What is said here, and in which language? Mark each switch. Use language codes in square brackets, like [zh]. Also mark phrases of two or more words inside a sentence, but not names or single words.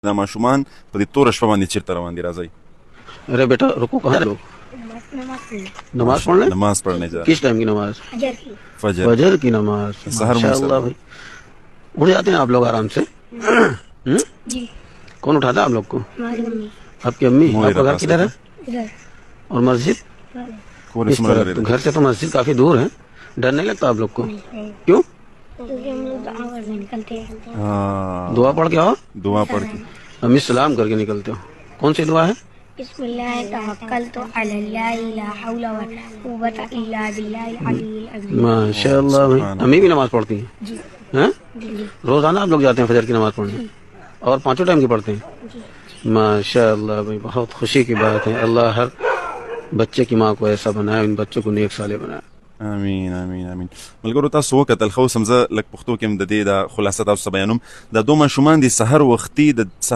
[ps] دا ماشومان په دې توره شپه باندې چیرته روان دي؟ راځئ. [ur] ارے بیٹا رکو، کہاں لوگ نماز پڑھنے؟ نماز پڑھنے جا کس ٹائم کی نماز؟ فجر. فجر کی نماز. سحر [ar] ماشاء مسلم. [ur] اللہ بھائی، اٹھ جاتے ہیں آپ لوگ آرام سے؟ جی. کون اٹھاتا ہے آپ لوگ کو؟ ہماری ممی. آپ کی امی؟ موہرہ آپ کا گھر پاس کدھر ہے؟ ادھر. اور مسجد؟ [ps] کور [ur] اس سمره طرف. [ps] لري [ur] تو گھر سے تو مسجد کافی دور ہے، ڈر نہیں لگتا آپ لوگ کو؟ نہیں. کیوں؟ کیونکہ ہم لوگ دعا کرنے نکلتے ہیں. ہاں دعا پڑھ کے آؤ، دعا پڑھ کے. امی سلام کر کے نکلتے ہو. کون سی دعا ہے؟ [ar] بسم اللہ توکلت علی اللہ لا حول ولا قوت الا باللہ العلی العظیم. ماشاء اللہ [ur] بھائی، [ar] سبحان [ur] امی بھی نماز پڑھتی ہیں؟ جی. ہیں؟ جی. روزانہ آپ لوگ جاتے ہیں فجر کی نماز پڑھنے اور پانچوں ٹائم کی پڑھتے ہیں؟ جی. [ar] ماشاء اللہ [ur] بھائی، بہت خوشی کی بات ہے. اللہ ہر بچے کی ماں کو ایسا بنائے، ان بچوں کو نیک صالح بنائے. [ar] امین امین امین. [ps] ملګرو تاسو وکتل خو سمزه لک پښتو کې د دې د خلاصه تاسو بیانوم د دوه ماشومان دي سحر وختي د